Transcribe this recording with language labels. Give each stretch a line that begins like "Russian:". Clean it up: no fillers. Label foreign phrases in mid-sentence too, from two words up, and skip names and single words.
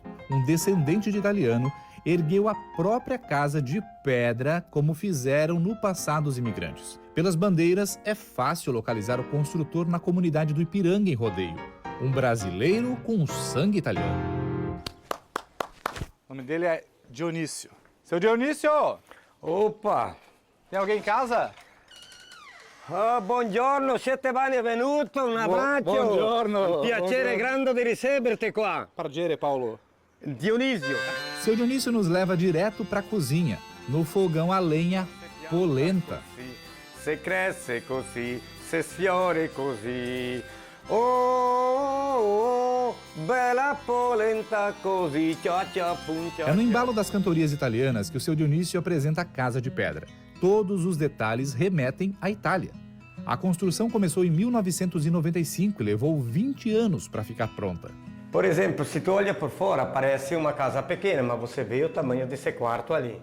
Portuguese: Um descendente de italiano ergueu a própria casa de pedra, como fizeram no passado os imigrantes. Pelas bandeiras, é fácil localizar o construtor na comunidade do Ipiranga, em Rodeio. Um brasileiro com sangue italiano. O nome dele é Dionísio. Seu Dionísio! Opa! Tem alguém em casa?
Italian: Buongiorno, siete benvenuto, un abbraccio. Buongiorno. Piacere grande di riceverti qua.
Portuguese: Prazer, Paulo. Dionísio. Seu Dionísio nos leva direto para a cozinha, no fogão a lenha polenta.
Italian: se cresce così, se sfiora così. Oh, bela polenta così, tchá, tchá, pum, tchá,
Portuguese: É no tchá. embalo das cantorias italianas que o seu Dionísio apresenta a Casa de Pedra. Todos os detalhes remetem à Itália. A construção começou em 1995 e levou 20 anos para ficar pronta. Por exemplo, se tu olha por fora, parece uma casa pequena, mas você vê o tamanho desse quarto ali.